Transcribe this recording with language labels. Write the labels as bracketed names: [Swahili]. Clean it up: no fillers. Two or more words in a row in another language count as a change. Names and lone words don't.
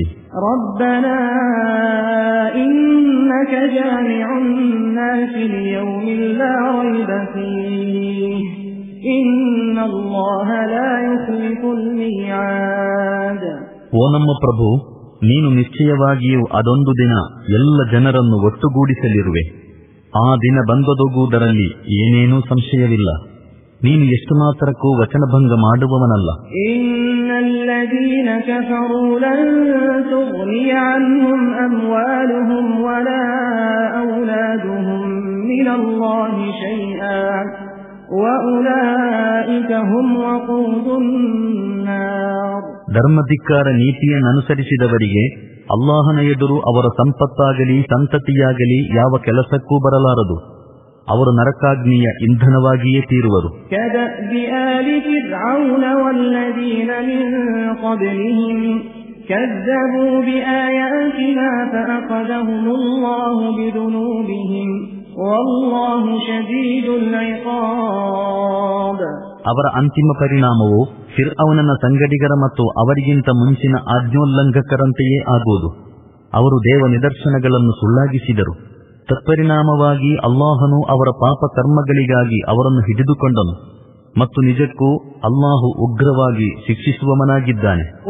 [Arabic] ربنا إنك جامع الناس ليوم لا ريب فيه إن الله لا يخلف الميعاد. [Kannada] ಓ ನಮ್ಮ ಪ್ರಭು, ನೀನು ನಿಶ್ಚಯವಾಗಿಯೂ ಅದೊಂದು ದಿನ ಎಲ್ಲ ಜನರನ್ನು ಒಟ್ಟುಗೂಡಿಸಲಿರುವೆ. ಆ ದಿನ ಬಂದೊದಗುವುದರಲ್ಲಿ ಏನೇನೂ ಸಂಶಯವಿಲ್ಲ. ನೀನು ಎಷ್ಟು ಮಾತ್ರಕ್ಕೂ ವಚನಭಂಗ ಮಾಡುವವನಲ್ಲ. [Arabic] ಇನ್ನಲ್ الذين كفروا لن تغني عنهم أموالهم ولا أولادهم من الله شيئا وأولئك هم وقود النار. [Kannada] ಧರ್ಮಧಿಕ್ಕಾರ ನೀತಿಯನ್ನನುಸರಿಸಿದವರಿಗೆ ಅಲ್ಲಾಹನ ಎದುರು ಅವರ ಸಂಪತ್ತಾಗಲಿ ಸಂತತಿಯಾಗಲಿ ಯಾವ ಕೆಲಸಕ್ಕೂ ಬರಲಾರದು. ಅವರು ನರಕಾಗ್ನಿಯ ಇಂಧನವಾಗಿಯೇ ತೀರುವರು. [Arabic] كدأب آل فرعون والذين من قبلهم كذبوا بآياتنا فأخذهم الله بذنوبهم والله شديد العقاب. [Kannada] ಅವರ ಅಂತಿಮ ಪರಿಣಾಮವು ಫಿರ್ಔನನ ಸಂಗಡಿಗರ ಮತ್ತು ಅವರಿಗಿಂತ ಮುಂಚಿನ ಆಜ್ಞೋಲ್ಲಂಘಕರಂತೆಯೇ ಆಗುವುದು. ಅವರು ದೇವ ನಿದರ್ಶನಗಳನ್ನು ಸುಳ್ಳಾಗಿಸಿದರು. ತತ್ಪರಿಣಾಮವಾಗಿ ಅಲ್ಲಾಹನು ಅವರ ಪಾಪ ಕರ್ಮಗಳಿಗಾಗಿ ಅವರನ್ನು ಹಿಡಿದುಕೊಂಡನು ಮತ್ತು ನಿಜಕ್ಕೂ ಅಲ್ಲಾಹು ಉಗ್ರವಾಗಿ ಶಿಕ್ಷಿಸುವವನಾಗಿದ್ದಾನೆ.